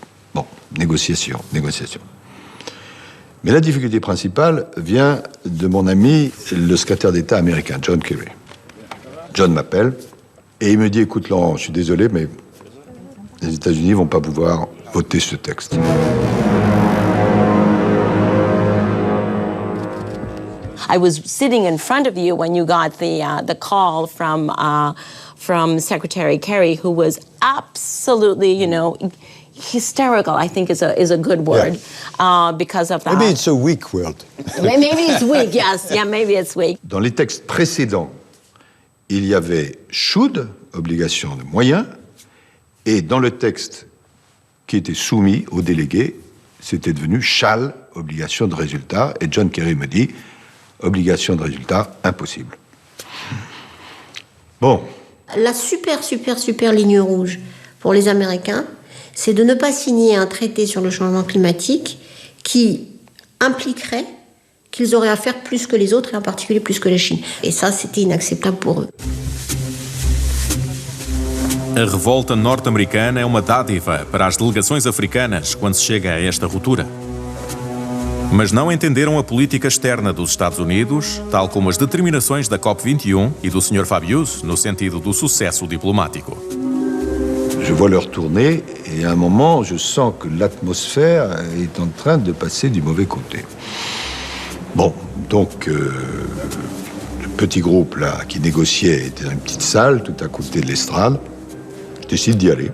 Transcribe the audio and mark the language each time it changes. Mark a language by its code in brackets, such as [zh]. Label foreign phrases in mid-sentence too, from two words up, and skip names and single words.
[fr] Donc, Bon, négociation. Mais la difficulté principale vient de mon ami, le secrétaire d'État américain, John Kerry. John m'appelle et il me dit, écoute Laurent, je suis désolé, mais les États-Unis ne vont pas pouvoir voter ce texte. [en] I was sitting in front of you when you got the call from Secretary Kerry, who was absolutely, hysterical, I think is a good word, because of that. Maybe it's a weak word. Maybe it's weak, yes. Yeah, maybe it's weak. [fr] Dans les textes précédents, il y avait should, obligation de moyens, et dans le texte qui était soumis aux délégués, c'était devenu shall, obligation de résultat, et John Kerry me dit, obligation de résultat, impossible. Bon. La super ligne rouge pour les Américains, c'est de ne pas signer un traité sur le changement climatique qui impliquerait qu'ils auraient à faire plus que les autres, et en particulier plus que la Chine. Et ça, c'était inacceptable pour eux. [pt] A revolta norte-americana é uma dádiva para as delegações africanas quando se chega a esta ruptura. Mas não entenderam a política externa dos Estados Unidos, tal como as determinações da COP21 e do Sr. Fabius no sentido do sucesso diplomático. [fr] Je vois leur tourner et à un moment, je sens que l'atmosphère est en train de passer du mauvais côté. Bon, donc le petit groupe là qui négociait était dans une petite salle tout à côté de l'estrade. Je décide d'y aller.